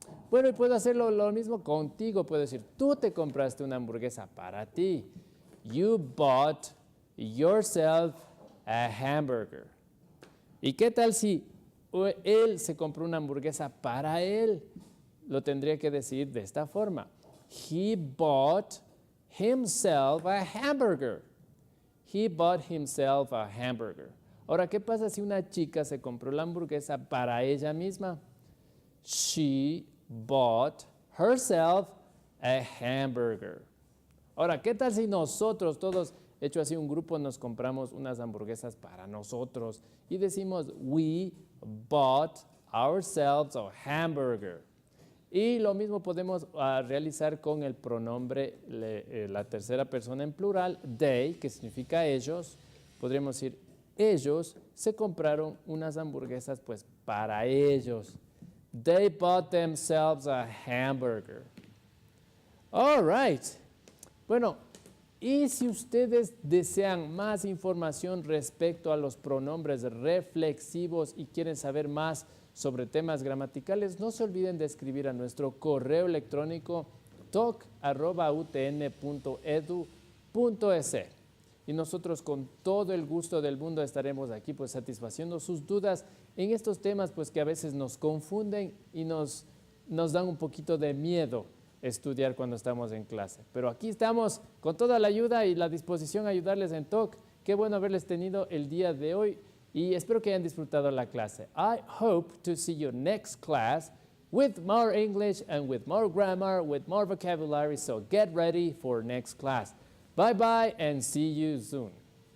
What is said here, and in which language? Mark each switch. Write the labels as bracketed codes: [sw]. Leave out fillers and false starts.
[es] Bueno, y puedo hacerlo lo mismo contigo. Puedo decir, tú te compraste una hamburguesa para ti. [en] You bought yourself a hamburger. [es] ¿Y qué tal si él se compró una hamburguesa para él? Lo tendría que decir de esta forma. [en] He bought himself a hamburger. He bought himself a hamburger. [es] Ahora, ¿qué pasa si una chica se compró la hamburguesa para ella misma? [en] She bought herself a hamburger. [es] Ahora, ¿qué tal si nosotros todos, hecho así un grupo, nos compramos unas hamburguesas para nosotros y decimos, [en] we bought ourselves a hamburger? [es] Y lo mismo podemos realizar con el pronombre, la tercera persona en plural, they, que significa ellos. Podríamos decir, ellos se compraron unas hamburguesas pues para ellos. [en] They bought themselves a hamburger. All right. [es] Bueno, y si ustedes desean más información respecto a los pronombres reflexivos y quieren saber más sobre temas gramaticales, no se olviden de escribir a nuestro correo electrónico talk@utn.edu.es. Y nosotros con todo el gusto del mundo estaremos aquí pues satisfaciendo sus dudas en estos temas pues que a veces nos confunden y nos dan un poquito de miedo estudiar cuando estamos en clase. Pero aquí estamos con toda la ayuda y la disposición a ayudarles en Talk. Qué bueno haberles tenido el día de hoy y espero que hayan disfrutado la clase. [en] I hope to see you next class with more English and with more grammar, with more vocabulary. So get ready for next class. Bye bye and see you soon.